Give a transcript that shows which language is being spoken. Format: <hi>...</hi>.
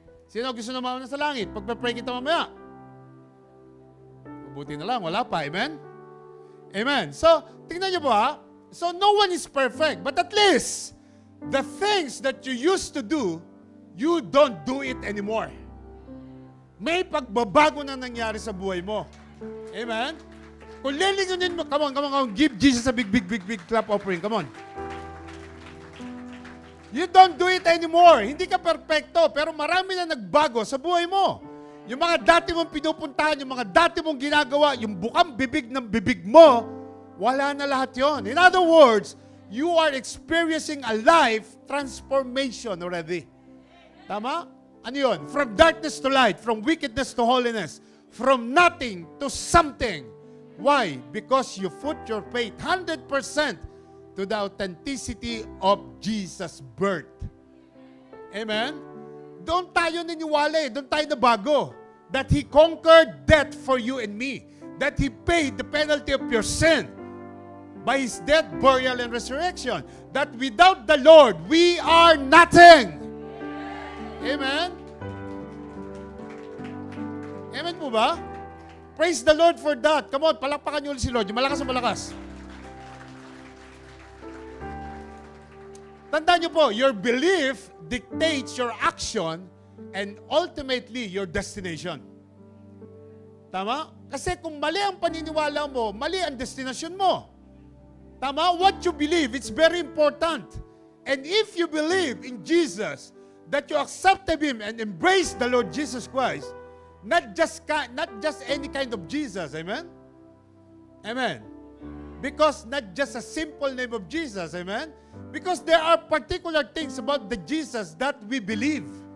<tl>Sino gusto na mauna sa langit? Pagpe-pray kita mamaya. Mabuti na lang, wala pa, amen? Amen. So, tingnan niyo po ha.</tl> <en>So, no one is perfect, but at least, the things that you used to do, you don't do it anymore.</en> <tl>May pagbabago na nangyari sa buhay mo.</tl> <en>Amen?</en> <tl>Kung lilingunin mo,</tl> <en>come on, give Jesus a big clap offering. Come on. You don't do it anymore.</en> <tl>Hindi ka perfecto, pero marami na nagbago sa buhay mo. Yung mga dati mong pinupuntahan, yung mga dati mong ginagawa, yung bukang bibig ng bibig mo, wala na lahat yon.</tl> <en>In other words, you are experiencing a life transformation already.</en> <tl>Tama? Ano yun?</tl> <en>From darkness to light, from wickedness to holiness, from nothing to something. Why? Because you put your faith 100% to the authenticity of Jesus' birth. Amen?</en> <tl>Doon tayo niniwala doon tayo nabago.</tl> <en>That He conquered death for you and me. That He paid the penalty of your sin by His death, burial, and resurrection. That without the Lord, we are nothing. Amen?</en> <tl>Amen po ba?</tl> <en>Praise the Lord for that. Come on,</en> <tl>palakpakan niyo ulit si Lord. Yung malakas na malakas. Tandaan niyo po,</tl> <en>your belief dictates your action and ultimately your destination.</en> <tl>Tama? Kasi kung mali ang paniniwala mo, mali ang destination mo. Tama?</tl> <en>What you believe, it's very important. And if you believe in Jesus, that you accepted Him and embrace the Lord Jesus Christ, not just any kind of Jesus, amen? Amen. Because not just a simple name of Jesus, amen? Because there are particular things about the Jesus that we believe.</en>